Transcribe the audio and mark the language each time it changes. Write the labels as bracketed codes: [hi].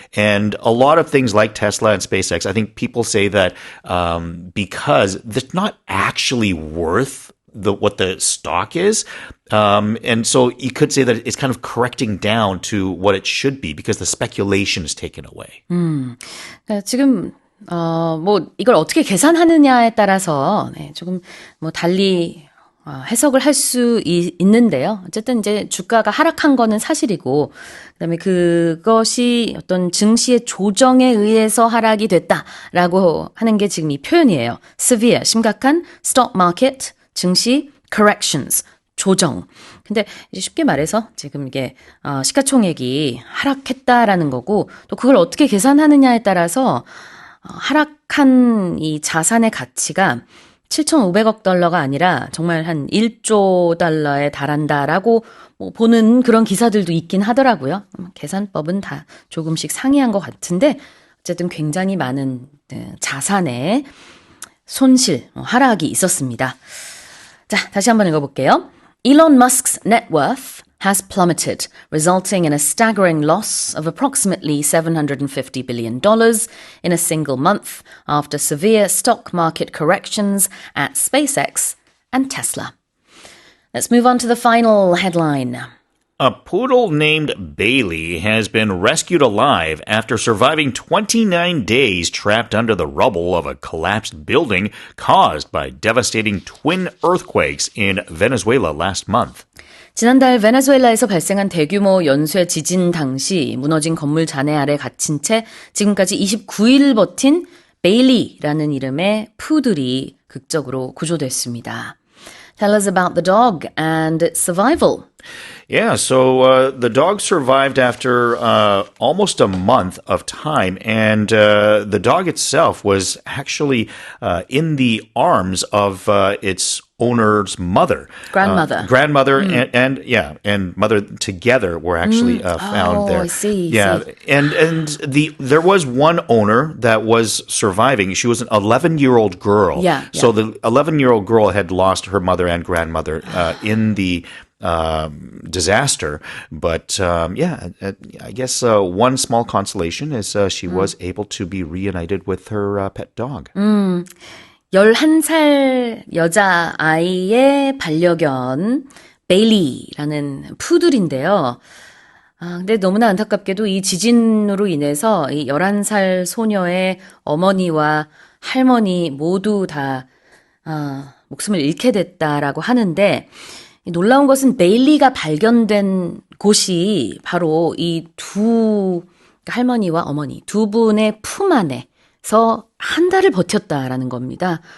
[en] And a lot of things like Tesla and SpaceX, I think people say that because they're not actually worth what the stock is. And so you could say that it's kind of correcting down to what it should be because the speculation is taken away. [ko] 지금 뭐 이걸 어떻게 계산하느냐에 따라서 조금 뭐 달리 해석을 할 수 있는데요. 어쨌든 이제 주가가 하락한 거는 사실이고, 그다음에 그것이 어떤 증시의 조정에 의해서 하락이 됐다라고 하는 게 지금 이 표현이에요. [en] severe, [ko] 심각한, [en] stock market, [ko] 증시, [en] corrections, [ko] 조정. 근데 이제 쉽게 말해서 지금 이게 시가총액이 하락했다라는 거고, 또 그걸 어떻게 계산하느냐에 따라서 하락한 이 자산의 가치가 7,500억 달러가 아니라 정말 한 1조 달러에 달한다라고 뭐 보는 그런 기사들도 있긴 하더라고요. 계산법은 다 조금씩 상이한 것 같은데 어쨌든 굉장히 많은 자산의 손실, 하락이 있었습니다. 자, 다시 한번 읽어볼게요. [en] Elon Musk's net worth has plummeted, resulting in a staggering loss of approximately $750 billion in a single month after severe stock market corrections at SpaceX and Tesla. Let's move on to the final headline. A poodle named Bailey has been rescued alive after surviving 29 days trapped under the rubble of a collapsed building caused by devastating twin earthquakes in Venezuela last month. [ko] 지난달 베네수엘라에서 발생한 대규모 연쇄 지진 당시 무너진 건물 잔해 아래 갇힌 채 지금까지 29일 버틴 베일리라는 이름의 푸들이 극적으로 구조됐습니다. [en] Tell us about the dog and its survival. Yeah, so the dog survived after almost a month of time, and the dog itself was actually in the arms of its owner's mother. Grandmother. Grandmother and mother together were actually found there. I see. Yeah, and there was one owner that was surviving. She was an 11-year-old girl. Yeah. So the 11-year-old girl had lost her mother and grandmother in the disaster. But I guess one small consolation is she was able to be reunited with her pet dog. [ko] 11살 여자아이의 반려견 베일리라는 푸들인데요. 근데 너무나 안타깝게도 이 지진으로 인해서 이 11살 소녀의 어머니와 할머니 모두 다 목숨을 잃게 됐다라고 하는데 놀라운 것은 베일리가 발견된 곳이 바로 이 두 할머니와 어머니 두 분의 품 안에서 한 달을 버텼다라는 겁니다.